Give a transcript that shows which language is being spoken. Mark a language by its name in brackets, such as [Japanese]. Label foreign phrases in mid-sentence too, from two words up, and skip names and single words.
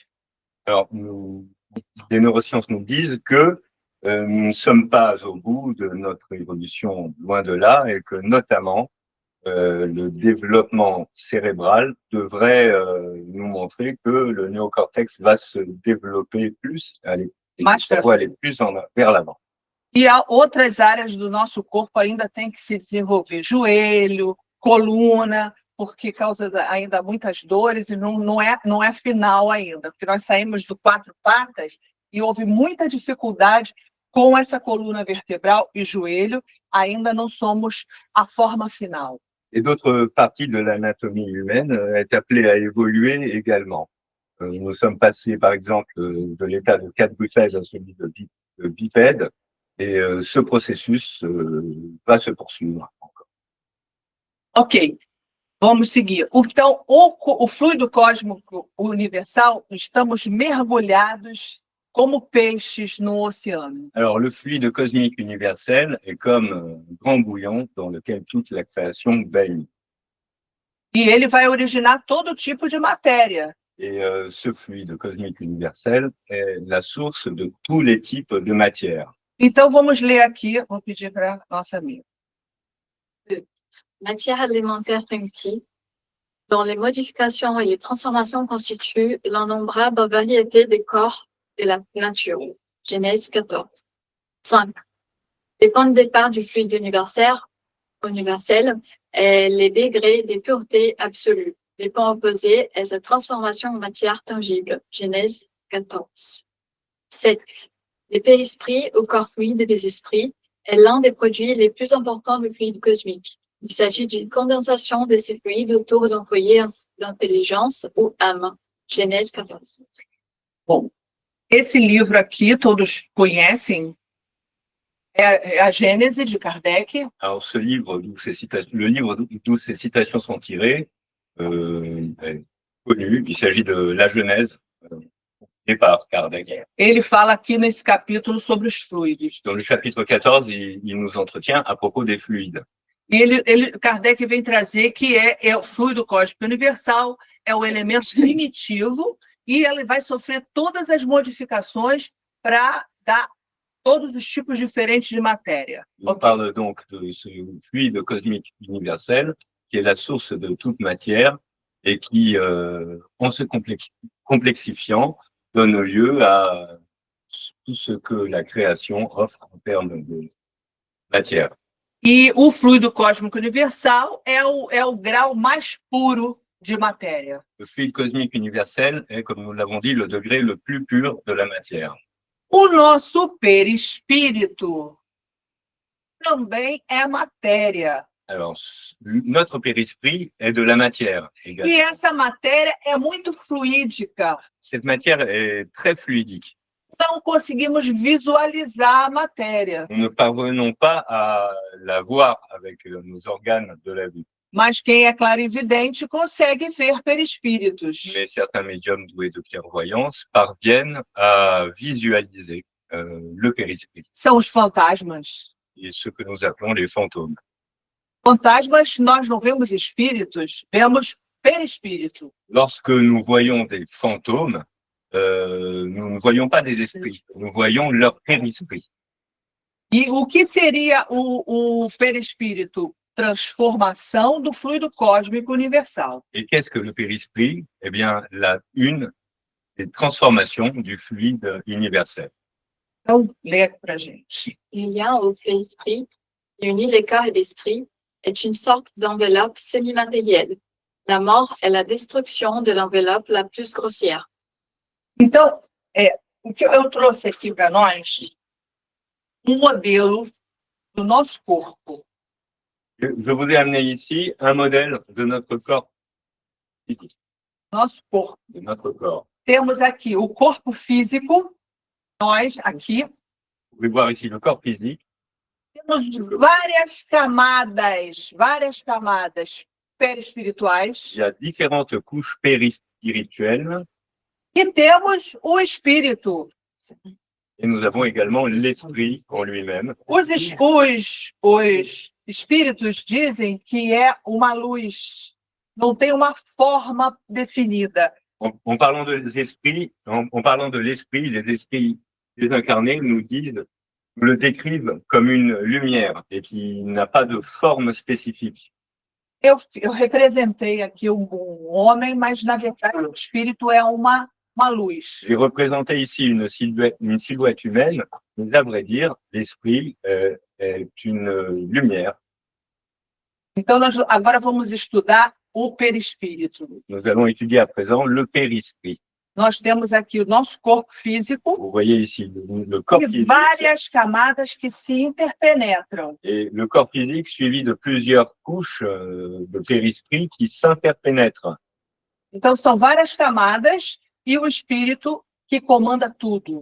[French] Alors, les neurosciences nous disent que nous ne sommes pas au bout de notre évolution, loin de là, et que notamment le développement cérébral devrait nous montrer que le néocortex va se développer plus, et que ça va aller plus vers l'avant. [Portuguese] E há outras áreas do nosso corpo ainda tem que se desenvolver, joelho, coluna, porque causa ainda muitas dores e não é final ainda, porque nós saímos do 4 patas e houve muita dificuldade com essa coluna vertebral e joelho, ainda não somos a forma final. [French] Et d'autres parties de l'anatomie humaine est appelée à évoluer également. Nous sommes passés, par exemple, de l'état de quadrupède à celui de bipède, et ce processus va se poursuivre encore. [Portuguese] Ok, vamos seguir. Então, o fluido cósmico universal, estamos mergulhados como peixes no oceano. [French] Alors, le fluide cosmique universel est comme un grand bouillon dans lequel toute la création baigne. [Portuguese] E ele vai originar todo tipo de matéria. [French] Et ce fluide cosmique universel est la source de tous les types de matière. [Portuguese] Então, vamos ler aqui, vou pedir para a nossa amiga. [French] Matière alimentaire primitive, dont les modifications et les transformations constituent l'innombrable variété des corps de la nature. Genèse 14. 5. Les points de départ du fluide universel est les degrés de pureté absolue. Les points opposés est sa transformation en matière tangible. Genèse 14. 7. Le périsprit au corps fluide des esprits est l'un des produits les plus importants du fluide cosmique. Il s'agit d'une condensation de ces fluides autour d'un foyer d'intelligence ou âme. Genèse 14. [Portuguese] Bom, esse livro aqui todos conhecem, é a Gênese de Kardec. [French] Alors, ce livre, le livre d'où ces citations sont tirées, est connu. Il s'agit de la Genèse, par Kardec. [Portuguese] Ele fala aqui nesse capítulo sobre os fluidos. [French] Dans le chapitre 14, il nous entretient à propos des fluides. [Portuguese] E Kardec vem trazer que é o fluido cósmico universal, é o elemento primitivo, e ele vai sofrer todas as modificações para dar todos os tipos diferentes de matéria. [French] On parle donc de ce fluide cosmique universel, qui est la source de toute matière, et qui, en se complexifiant, donne lieu à tout ce que la création offre en termes de matière. [Portuguese] E o fluido cósmico universal é o grau mais puro de matéria. [French] Le fluide cosmique universel est, comme nous l'avons dit, le degré le plus pur de la matière. [Portuguese] O nosso perispírito também é matéria. [French] Alors, notre périsprit est de la matière également. [Portuguese] E essa matéria é muito fluídica. [French] Cette matière est très fluidique. [Portuguese] Não conseguimos visualizar a matéria. [French] Nous ne parvenons pas à la voir avec nos organes de la vue. [Portuguese] Mas quem é clarividente consegue ver perispíritos. [French] Mais certains médiums doués de clairvoyance parviennent à visualiser le périsprit. [Portuguese] São os fantasmas. [French] Et ce que nous appelons les fantômes. [Portuguese] Fantasmas, nós não vemos espíritos, vemos perispírito. [French] Lorsque nous voyons des fantômes, nous ne voyons pas des esprits, nous voyons leur périsprit. [Portuguese] E o que seria o perispírito? Transformação do fluido cósmico universal. [French] Et qu'est-ce que le périsprit? Eh bien, une des transformations du fluide universel. [Portuguese] Então, lê para a gente. [French] Le lien au périsprit, qui unit les corps et l'esprit, est une sorte d'enveloppe semi-matérielle. La mort est la destruction de l'enveloppe la plus grossière. [Portuguese] Então, o que eu trouxe aqui para nós, modelo do nosso corpo. [French] Je vous ai amené ici un modèle de notre corps physique. [Portuguese] Nosso corpo. [French] De notre corps. [Portuguese] Temos aqui o corpo físico, nós aqui. [French] Vous pouvez voir ici le corps physique. [Portuguese] Temos várias camadas perispirituais. [French] Il y a différentes couches périspirituelles. [Portuguese] E temos o espírito. [French] Et nous avons également l'esprit en lui-même. [Portuguese] Os espíritos dizem que é uma luz, não tem uma forma definida. [French] En parlant des esprits, en parlant de l'esprit, les esprits désincarnés nous le décrivent comme une lumière et qui n'a pas de forme spécifique. [Portuguese] Eu representei aqui um homem, mas na verdade o espírito é uma luz. [French] J'ai représenté ici une silhouette humaine, mais à vrai dire, l'esprit est une lumière. [Portuguese] Então, nós agora vamos estudar o perispírito. [French] Nous allons étudier à présent le périsprit. [Portuguese] Nós temos aqui o nosso corpo físico [French] Vous voyez ici le corps [Portuguese] e [French] physique [Portuguese] várias camadas que se interpenetram. [French] et le corps physique suivi de plusieurs couches de périsprit qui s'interpénètrent. [Portuguese] Então, são várias camadas e o espírito que comanda tudo.